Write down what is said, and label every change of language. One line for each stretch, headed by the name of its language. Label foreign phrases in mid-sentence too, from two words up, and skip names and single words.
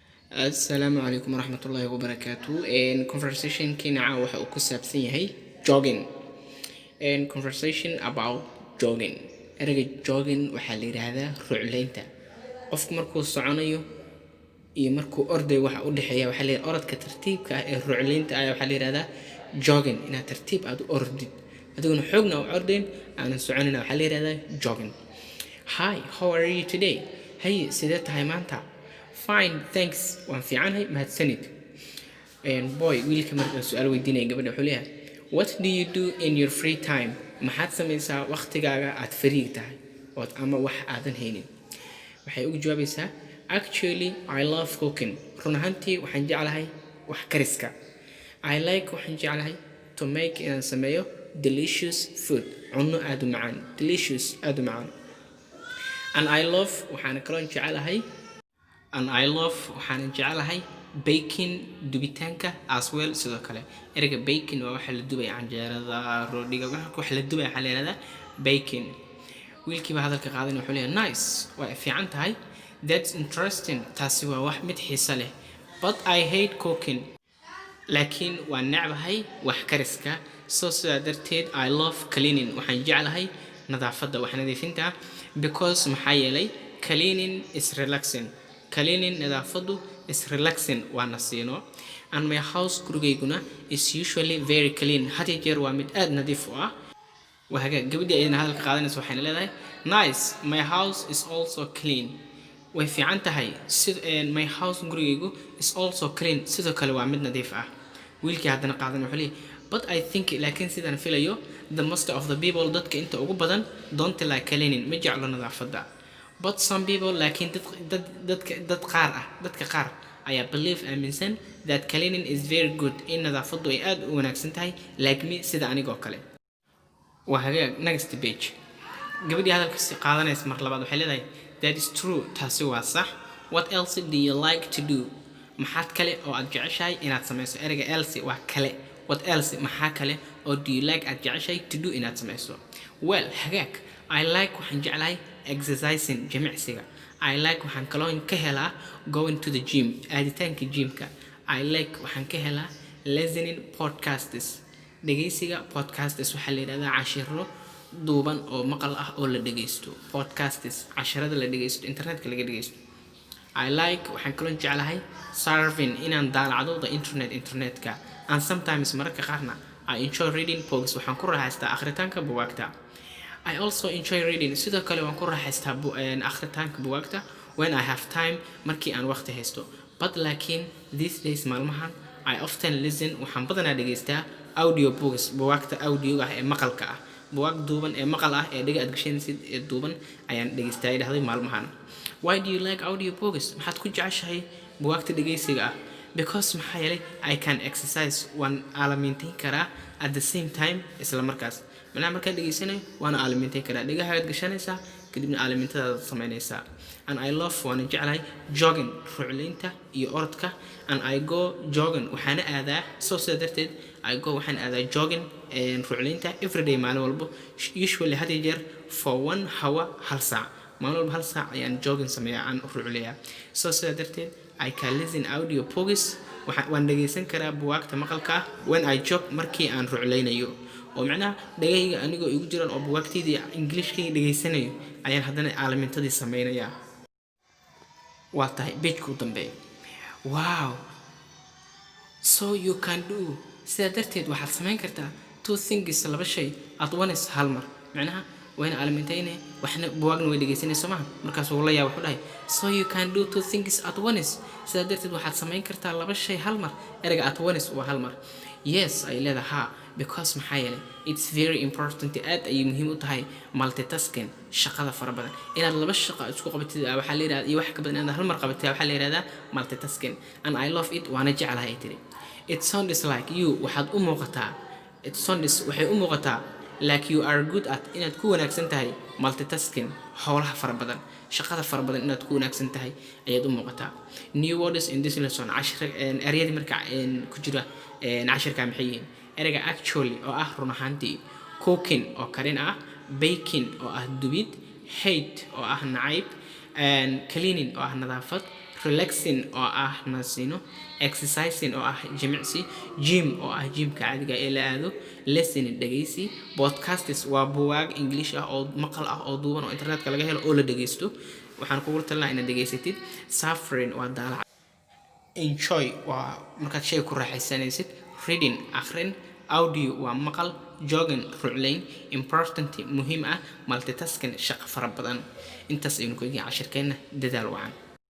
Arabic: السلام عليكم ورحمة الله وبركاته.
Somali: Conversation kina waxa uu ku saabsan yahay jogging.
English: Conversation about jogging.
Somali: Ereyga jogging waxaa la yiraahdaa rucleynta. Qofku markuu soconayo iyo markuu ordayo waxa u dhexeeya waxa la yiraahdaa orodka tartiibka ah ee rucleynta ayaa waxa la yiraahdaa jogging. Inaad tartiib aad u ordid adiguna xoogna u ordayn aanan soconina waxa la yiraahdaa jogging.
English: Hi, how are you today?
Somali: Hey, sidee tahay maanta?
English: Fine, thanks.
Somali: Waan fiicanahay, mahadsanid. Boy, wiilka markaa su'aal weydiinaya gabadha wuxuu leeyahay,
English: what do you do in your free time?
Somali: Maxaad samaysaa waqtigaaga aad fariig tahay ood ama wax aadan haynin? Waxay ugu jawaabaysaa,
English: actually I love cooking.
Somali: Run ahaantii waxaan jeclahay wax kariska.
English: I like
Somali: waxaan jeclahay
English: to make
Somali: inaan sameeyo
English: delicious food.
Somali: Cunno aad u macaan. Delicious aad u macaan.
English: And I love
Somali: waxaan kaloo jeclahay waxaan jeclahay baking dubitaanka
English: as well
Somali: sidoo kale. Ereyga baking waa waxa la dubay canjeerada, roodhiga, wax la dubay waxa la yiraahdaa baking. Wiilkiiba hadalka qaadan wuxuu leeyahay nice, waa fiican tahay.
English: That's interesting.
Somali: Taasi waa wax mid xiiso leh.
English: But I hate cooking.
Somali: Laakiin waan necbahay wax kariska. Sidaa darteed
English: I love cleaning.
Somali: Waxaan jeclahay nadaafadda, wax nadiifinta because maxaa yeelay
English: cleaning is relaxing. Cleaning nadaafadu is relaxing
Somali: waa nasiino.
English: And my house gurigayguna is usually very clean.
Somali: Had iyo jeer waa mid aad nadiif u ah. Wahaga gabadhi ayna hadalka qaadanayso waxayna leedahay nice,
English: my house is also clean.
Somali: Way fiican tahay.
English: My house gurigaygu is also clean.
Somali: Sidoo kale waa mid nadiif ah. Wiilkii haddana qaadan wuxuu leeyahay
English: but I think
Somali: laakiin sidaan filayo
English: the most of the people
Somali: dadka inta ugu badan
English: don't like cleaning
Somali: ma jeclo nadaafadda.
English: But some people
Somali: laakiin dadka qaar ayaa believe aaminsan
English: that cleaning is very good,
Somali: in nadaafaddu ay aad u wanaagsan tahay
English: like me
Somali: sida anigoo kale. Waa hagaag
English: next page.
Somali: Gabadhii hadalka si qaadanaysa mar labaad waxay leedahay
English: that is true,
Somali: taasi waa sax.
English: What else do you like to do?
Somali: Maxaad kale oo aad jeceshahay inaad samayso? Ereyga else waa kale.
English: What else
Somali: maxaa kale oo
English: do you like
Somali: aad jeceshahay
English: to do
Somali: inaad samayso?
English: Well, hagaag I like
Somali: waxaan jeclahay
English: exercising jimicsiga. I like
Somali: waxaan kaloo ka helaa
English: going to the gym,
Somali: aaditaanka gymka.
English: I like
Somali: waxaan ka helaa
English: listening podcasts. Dhegeysiga podcasts waxaa la yiraahdaa cashiro duuban oo maqal ah oo la dhegeysto.
Somali: Podcasts cashirada la dhegeysto internetka laga dhegeysto.
English: I like
Somali: waxaan kaloo jeclahay surfing, inaan daalacdo the internetka.
English: And sometimes
Somali: mararka qaarna
English: I enjoy reading books.
Somali: Waxaan ku raaxaystaa akhritaanka buugaagta. I also enjoy reading. Sidoo kale waan ku raaxaystaa akhritaanka buugaagta
English: when I have time,
Somali: markii aan waqti haysto.
English: But laakiin these days maalmahan I often listen,
Somali: waxaan badanaa dhegeystaa
English: audio books,
Somali: buugaagta audio ah ee maqalka ah. Buugaag duuban ee maqal ah ee dhaga aad gashanaysid ee duuban ayaan dhegeystaa idhaahday maalmahan.
English: Why do you like audio books?
Somali: Maxaad ku jeceshahay buugaagta dhegeysiga ah?
English: Because
Somali: maxaa yeelay
English: I can exercise,
Somali: waan aalamiintayn karaa
English: at the same time
Somali: isla markaas. markaan dhegeysanayo waana aalamiintayn karaa. Dhagahaad gashanaysaa kadibna aalamiintadaada samaynaysaa.
English: And I love
Somali: waana jeclahay jogging, rucleynta iyo orodka.
English: And I go
Somali: jogging waxaana aadaa sidaa darteed waxaan aadaa jogging rucleynta everyday maalin walbo. Usually had iyo jeer
English: for 1 hour
Somali: hal saac. maalin walba hal saac ayaan jogging sameeyaa aan rucleeyaa. Sidaa darteed
English: I can listen audio books.
Somali: waan dhegeysan karaa buugaagta maqalka ah
English: when I jog,
Somali: markii aan rucleynayo. oo macnaha dhagayga anigoo igu jiraan oo buugaagtayda Englishkayga dhageysanayo ayaan haddana aalamiintadii sameynayaa. waa tahay page-ku dambeeya.
English: Wow, so you can do,
Somali: sidaa darteed waxaad samayn kartaa
English: two things,
Somali: laba shay
English: at once
Somali: hal mar. macnaha wayna aalamiintayne waxna buugaagna way dhegeysanayso maaha. markaas uu la yaab wuxuu dhahay
English: so you can do two things at once.
Somali: sidaa darteed waxaad samayn kartaa laba shay hal mar. ereyga
English: at once
Somali: waa hal mar.
English: Yes,
Somali: ay leedahay ha,
English: because
Somali: maxaa yeelay
English: it's very important,
Somali: aad ayay muhiim u tahay multitasking, shaqada fara badan. inaad laba shaqo isku qabatid waxaa la yiraahdaa iyo wax ka badan inaad hal mar qabatid waxaa la yiraahdaa multitasking.
English: And I love it,
Somali: waana jeclahay ay tiri.
English: It sounds like you
Somali: waxaad u muuqataa, waxay u muuqataa
English: like you are good at,
Somali: inaad ku wanaagsan tahay multitasking, howlaha fara badan, shaqada fara badan inaad ku wanaagsan tahay ayaad u muuqataa.
English: New words in this lesson,
Somali: ereyadii marka ku jira cashirka maxay yihiin? ereyga actually oo ah run ahaantii, cooking oo karin ah, baking oo ah dubid, hate oo ah nacayb, cleaning oo ah nadaafad, relaxing oo ah nasino, exercising oo ah jimicsi, gym oo ah gymka caadiga ee la aado, listening dhageysi, podcasts waa buugaag English ah oo maqal ah oo duuban oo internetka laga helo oo la dhageysto waxaan kugu talinayaa inaad dhageysatid, suffering waa daalac, enjoy waa markaad shay ku raaxaysanaysid, reading akhrin, audio waa maqal, jogging ruclayn, important muhiim ah, multitasking shaqo fara badan intaas aynu ku eegay cashirkeena dadaal wacan.